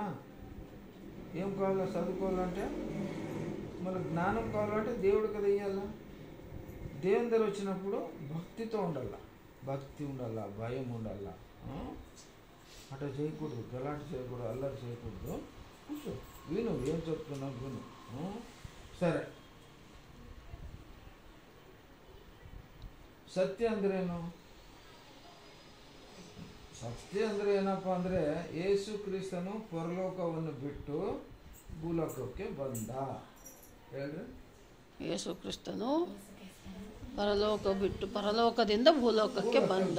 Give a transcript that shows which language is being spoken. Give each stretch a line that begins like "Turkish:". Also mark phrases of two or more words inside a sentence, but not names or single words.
Telugu: ఏం కావాలా చదువుకోవాలంటే? మళ్ళీ జ్ఞానం కావాలంటే దేవుడు కదా ఇవ్వాలా. దేవుని దగ్గర వచ్చినప్పుడు భక్తితో ఉండాల, భక్తి ఉండాల, భయం ఉండాల. అట్లా చేయకూడదు, గలాట చేయకూడదు, అల్లరి చేయకూడదు. కూర్చో, విను, ఏం చెప్తున్నా విను. సరే,
Kannada: ಸತ್ಯ ಅಂದ್ರೇನು? ಸತ್ಯ ಅಂದರೆ ಏನಪ್ಪ ಅಂದರೆ, ಯೇಸು ಕ್ರಿಸ್ತನು ಪರಲೋಕವನ್ನು ಬಿಟ್ಟು ಭೂಲೋಕಕ್ಕೆ ಬಂದ. ಹೇಳ್ರಿ, ಯೇಸು ಕ್ರಿಸ್ತನು ಪರಲೋಕ ಬಿಟ್ಟು ಪರಲೋಕದಿಂದ ಭೂಲೋಕಕ್ಕೆ ಬಂದ.